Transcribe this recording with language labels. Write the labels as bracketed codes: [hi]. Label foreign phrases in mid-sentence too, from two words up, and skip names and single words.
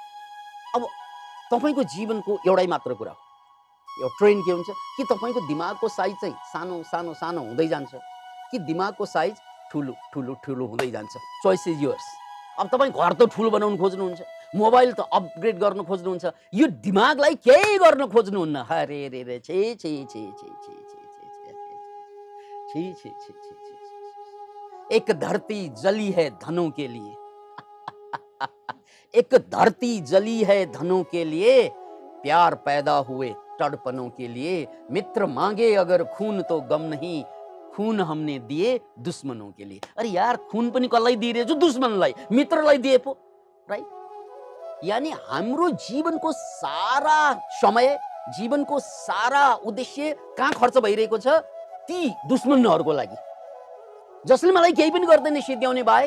[ne] अब तपाईँको जीवनको एउटै मात्र कुरा हो, यो ट्रेन के हुन्छ कि तपाईँको दिमागको साइज चाहिँ सानो सानो सानो हुँदै जान्छ कि दिमागको साइज ठुलो ठुलो ठुलो हुँदै जान्छ? [en] Choice is yours. [ne] अब तपाईँ घर त ठुलो बनाउनु खोज्नुहुन्छ, मोबाइल त अपग्रेड गर्न खोज्नुहुन्छ, यो दिमागलाई केही गर्न खोज्नुहुन्न। अरे रे रे, छे छे छे छे छे छी छी छी छी छी। [hi] एक धरती जली है धनों के लिए, एक धरती जली है धनों के लिए, प्यार पैदा हुए तड़पनों के लिए, मित्र मांगे अगर खून तो गम नहीं, खून हमने दिए दुश्मनों के लिए। [ne] अरे यार, खून पनि कसलाई दिइरहेछु? दुश्मनलाई, मित्रलाई दिए पो, राइट? यानी हाम्रो जीवनको सारा समय, जीवनको सारा उद्देश्य कहाँ खर्च भइरहेको छ? ती दुश्मनहरूको लागि, जसले मलाई केही पनि गर्दैन सिद्ध्याउने बाहेक।